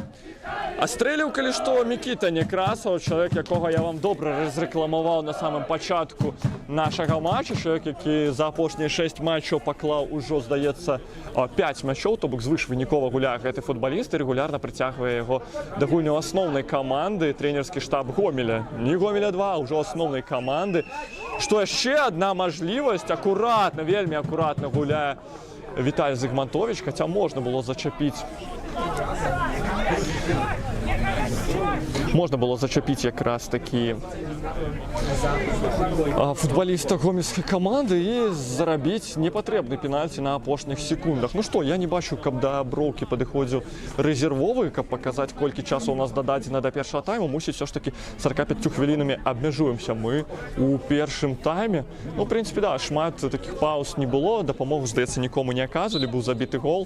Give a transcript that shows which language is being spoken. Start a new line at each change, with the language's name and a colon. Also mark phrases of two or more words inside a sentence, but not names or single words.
Belarusian: А стрэліў, калі што, Мікіта Некрасаў, чалавек, якога я вам добра разрэкламаваў на самым пачатку нашага матча, чалавек, які за апошнія 6 матчаў паклаў ужо, здаецца, 5 мячоў, то бок звышвынікова гуляе гэты футбаліст і рэгулярна прыцягвае яго да гульні асноўнай каманды, трэнерскі штаб Гомеля. Не Гомеля 2, а ўжо асноўнай каманды. Што яшчэ адна мажлівасць, акуратна, вельмі акуратна гуляе Віталь Зыгмантовіч, хаця можна было зачапіць можна було зачепіць якраз такі футболіста гомельскай каманды і зарабіць непатрэбны пенальці на апошніх секундах. Ну што, я не бачу, каб да броўкі падыходзіў рэзервовы, каб паказаць, колькі часу у нас дададзена да першага тайму. Мусіць все ж таки 45 хвілінамі абмяжуемся мы у першым тайме. Ну,
Russian: в принципе,
Belarusian: да, шмат таких пауз не было, дапамогу, здаецца, нікому не аказвалі, быў забіты гол.